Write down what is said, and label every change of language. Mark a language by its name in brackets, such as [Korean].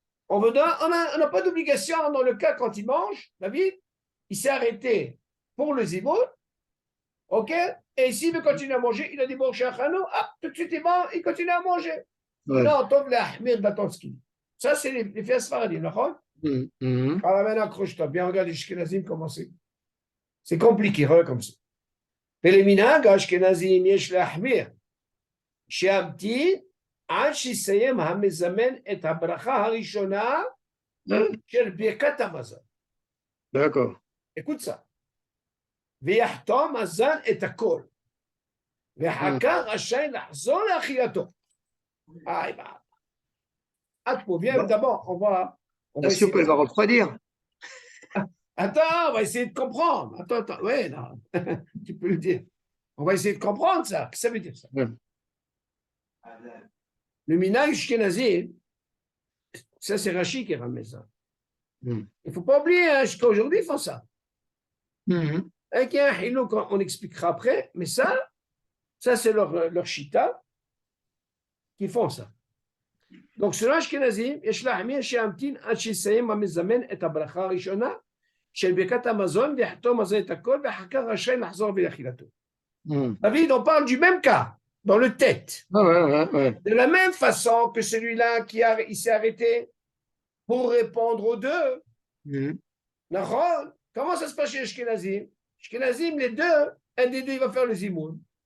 [French] On n'a pas d'obligation dans le cas quand il mange, David, il s'est arrêté pour le zimoun, ok? Et s'il veut continuer à manger, il a dit bon, chez Achanou, tout de suite il continue à manger. Ouais. Non, Tov le Ahmir d'attendre ce qu'il dit. Ça, c'est les fias Sfaradim, d'accord? Alors maintenant, accroche-toi bien, regarde les Ashkenazim comment c'est. C'est compliqué, regarde comme ça. [Hebrew] ולמנהג האשכנזים יש להחמיר, שימתין עד שיסיים המזמן את הברכה הראשונה של ברכת המזון. [French] D'accord. Écoute ça. [Hebrew] ויחתום הזן את הכל. ואחר כך רשאי לחזור לאכילתו. [French] Viens d'abord, on va la soupe, elle va refroidir. Attends, on va essayer de comprendre. Attends, ouais, non, tu peux le dire. On va essayer de comprendre ça. Qu'est-ce que ça veut dire ça? Le minhag ashkénazi, ça c'est Rashi qui ramène ça. Il ne faut pas oublier, hein, jusqu'à aujourd'hui, ils font ça. Avec un hilo qu'on expliquera après, mais ça c'est leur shita qui font ça. Donc, selon Ashkenazim, [Hebrew] יש להחמיר שימתין עד שיסיים המזמן את הברכה הראשונה של ברכת המזון ויחתום על זה את הכל ואחר כך רשאי לחזור ולאכילתו. [French] David, on parle du même cas, dans le tête. De la même façon que celui-là il s'est arrêté pour répondre aux deux. Comment ça se passe chez Ashkenazim? Ashkenazim, les deux, un des deux, il va faire le zimoun.